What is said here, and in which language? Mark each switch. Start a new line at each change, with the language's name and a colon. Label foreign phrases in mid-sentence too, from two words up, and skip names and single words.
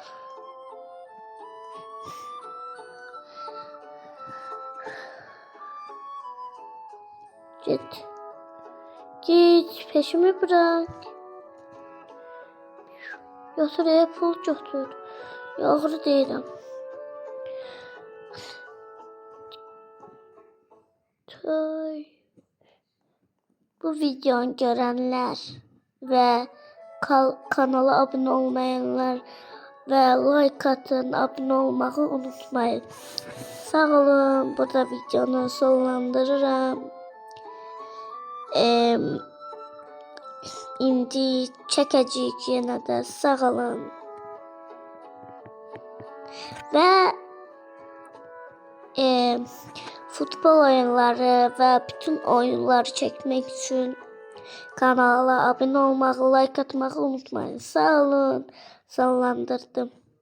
Turkish: Git, peşimi bırak.
Azerbaijani: Yoxdur, pul çoxdur. Yoxdur deyirəm.
Turkish: Bu videonu görenler ve kanala abone olmayanlar ve like atın, abone olmayı unutmayın.
Azerbaijani: Sağ olun, burada videonu sonlandırıram. İndi çəkəcəyik yenə də, sağ olun.
Turkish: Və futbol oyunları ve bütün oyunları çekmek için kanala abone olmayı, like atmayı unutmayın.
Azerbaijani: Sağ olun. Sallandırdım.